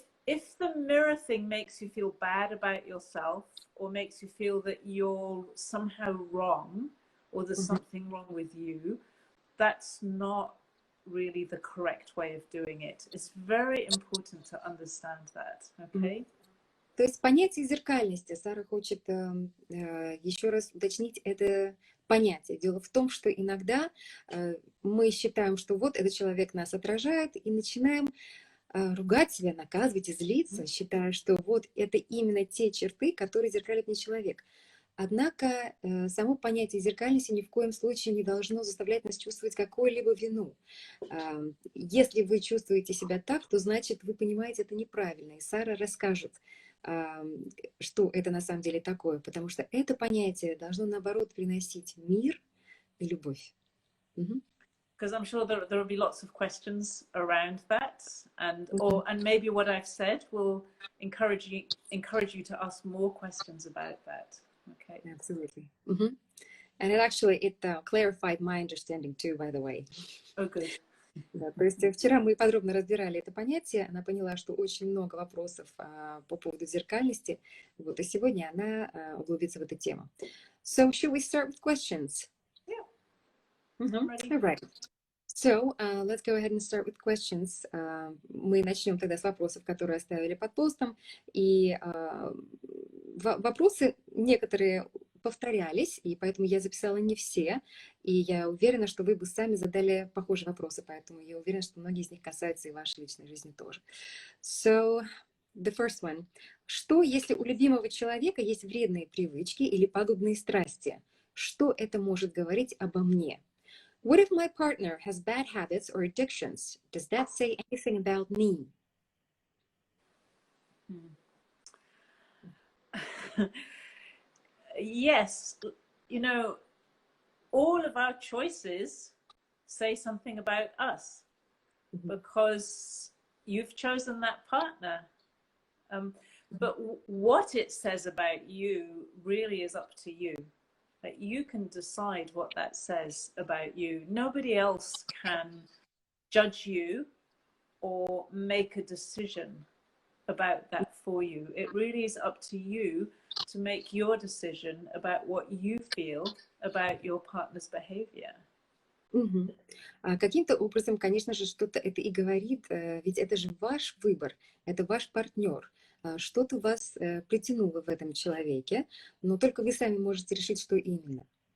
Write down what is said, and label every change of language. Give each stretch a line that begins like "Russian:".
English: If the mirror thing makes you feel bad about yourself or makes you feel that you're somehow wrong or there's Мгм. something wrong with you, that's not really the correct way of doing it. It's very important to understand that. Мгм. Okay?
Russian: То есть понятие зеркальности, Сара хочет еще раз уточнить это понятие. Дело в том, что иногда мы считаем, что вот этот человек нас отражает, и начинаем ругать себя, наказывать и злиться, считая, что вот это именно те черты, которые зеркалит мне человек. Однако само понятие зеркальности ни в коем случае не должно заставлять нас чувствовать какую-либо вину. Если вы чувствуете себя так, то значит вы понимаете это неправильно. И Сара расскажет, что это на самом деле такое, потому что это понятие должно, наоборот, приносить мир и любовь. Мгм.
English: Because I'm sure there will be lots of questions around that, and Мгм. maybe what I've said will encourage you to ask more questions about that. Okay. Absolutely. Мгм. And it clarified my understanding too, by the way. Oh, good. Да, то есть вчера мы подробно разбирали это понятие, она поняла, что очень много вопросов по поводу зеркальности, вот, и сегодня она углубится в эту тему. So, should we start with questions? Yeah, I'm Mhm. ready. All right. So, let's go ahead and start with questions.
Russian: Мы начнем тогда с вопросов, которые оставили под постом. И вопросы некоторые повторялись, и поэтому я записала не все. И я уверена, что вы бы сами задали похожие вопросы, поэтому я уверена, что многие из них касаются и вашей личной жизни тоже.
English: So, the first one.
Russian: Что, если у любимого человека есть вредные привычки или пагубные страсти? Что это может говорить обо мне?
English: What if my partner has bad habits or addictions? Does that say anything about me? Yes, all of our choices say something about us, because you've chosen that partner. But what it says about you really is up to you. Like, you can decide what that says about you. Nobody else can judge you or make a decision about that for you. It really is up to you to make your decision about what you feel about your partner's behavior. Мгм.
Russian: Каким-то образом, конечно же, что-то это и говорит, ведь это же ваш выбор, это ваш партнер. Что-то вас притянуло в этом человеке, но только вы сами можете решить, что именно.